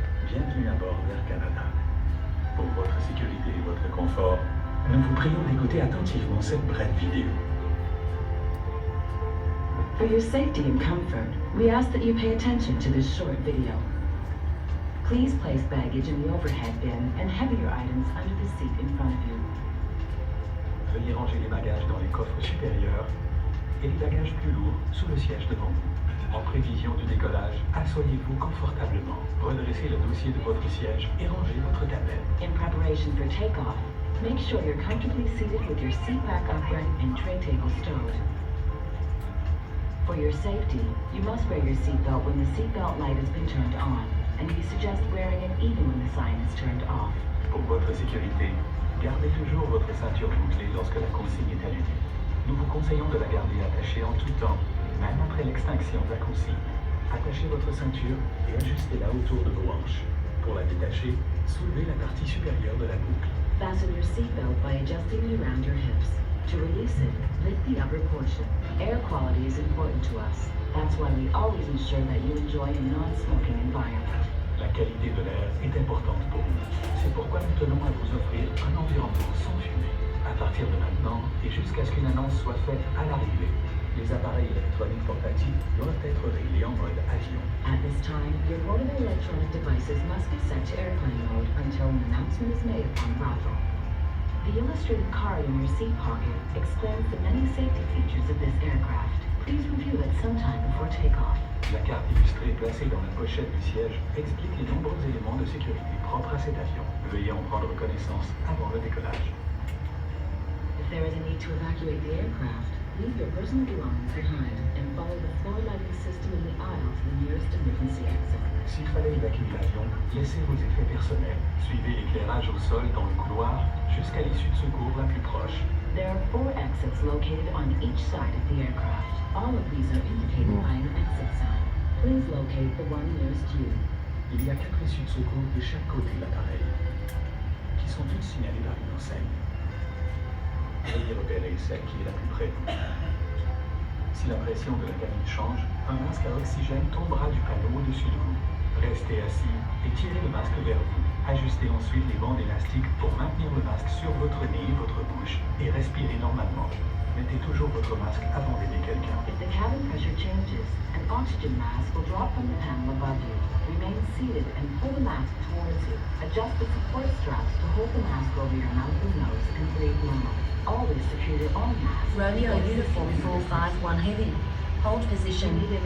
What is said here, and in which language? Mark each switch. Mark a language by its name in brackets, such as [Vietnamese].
[French] Bienvenue à bord d'Air Canada. Pour votre sécurité et votre confort, nous vous prions d'écouter attentivement cette brève vidéo. [English] For your safety and comfort, we ask that you pay attention to this short video. Please place baggage in the overhead bin and heavier items under the seat in front of you. [French] Veuillez ranger les bagages dans les coffres supérieurs et les bagages plus lourds sous le siège devant vous. En prévision du décollage, asseyez-vous confortablement, redressez le dossier de votre siège et rangez votre tablette. [English] In preparation for takeoff, make sure you're comfortably seated with your seat back upright and tray table stowed. For your safety, you must wear your seatbelt when the seatbelt light has been turned on, and we suggest wearing it even when the sign is turned off. [French] Pour votre sécurité, gardez toujours votre ceinture bouclée lorsque la consigne est allumée. Nous vous conseillons de la garder attachée en tout temps, même après l'extinction de la consigne. Attachez votre ceinture et ajustez-la autour de vos hanches. Pour la détacher, soulevez la partie supérieure de la boucle. [English] Fasten your seatbelt by adjusting it around your hips. To release it, lift the upper portion. Air quality is important to us. That's why we always ensure that you enjoy a non-smoking environment. [French] La qualité de l'air est importante pour nous. C'est pourquoi nous tenons à vous offrir un environnement sans fumée. À partir de maintenant et jusqu'à ce qu'une annonce soit faite à l'arrivée, les appareils électroniques portatifs doivent être réglés en mode avion. [English] At this time, your portable electronic devices must be set to airplane mode until an announcement is made upon arrival. The illustrated card in your seat pocket explains the many safety features of this aircraft. Please review it sometime before takeoff. [French] La carte illustrée placée dans la pochette du siège explique les nombreux éléments de sécurité propres à cet avion. Veuillez en prendre connaissance avant le décollage. [English] If there is a need to evacuate the aircraft, leave your personal belongings behind and follow the floor lighting system in the aisle to the nearest emergency exit. [French] S'il fallait évacuer l'avion, laissez vos effets personnels. Suivez l'éclairage au sol dans le couloir jusqu'à l'issue de secours la plus proche. [English] There are 4 exits located on each side of the aircraft. All of these are indicated by an exit sign. Please locate the one nearest you. [French] Il y a 4 issues de secours de chaque côté de l'appareil, qui sont toutes signalées par une enseigne. Veuillez repérer celle qui est la plus près de vous. Si la pression de la cabine change, un masque à oxygène tombera du panneau au-dessus de vous. Restez assis et tirez le masque vers vous. Ajustez ensuite les bandes élastiques pour maintenir le masque sur votre nez et votre bouche et respirez normalement. Mettez toujours votre masque avant d'aider quelqu'un. [English] If the cabin pressure changes, an oxygen mask will drop from the panel above you. Remain seated and pull the mask towards you. Adjust the support straps to hold the mask over your mouth and nose and breathe normally. Always secure your own mask. Romeo Uniform 451 Heavy. Hold position.